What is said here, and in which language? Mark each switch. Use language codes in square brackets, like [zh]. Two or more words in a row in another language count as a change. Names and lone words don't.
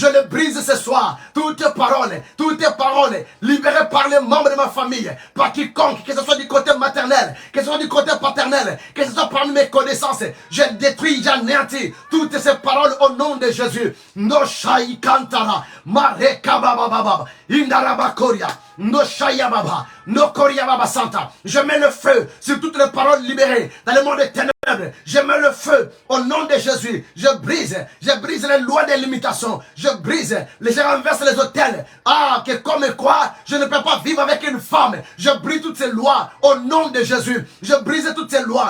[fr] toute parole libérée par les membres de ma famille, par quiconque, que ce soit du côté maternel, que ce soit du côté paternel, que ce soit parmi mes connaissances, je détruis, j'anéantis toutes ces paroles au nom de Jésus. No shai kantara, mareka baba baba, indaraba koria, no shaya baba, no koria baba santa. Je mets le feu sur toutes les paroles libérées dans le monde des ténèbres. Je mets le feu au nom de Jésus. Je brise les lois des limitations. Je renverse les hôtels. Ah, que comme quoi, je ne peux pas vivre avec une femme. Je brise toutes ces lois au nom de Jésus. Je brise toutes ces lois.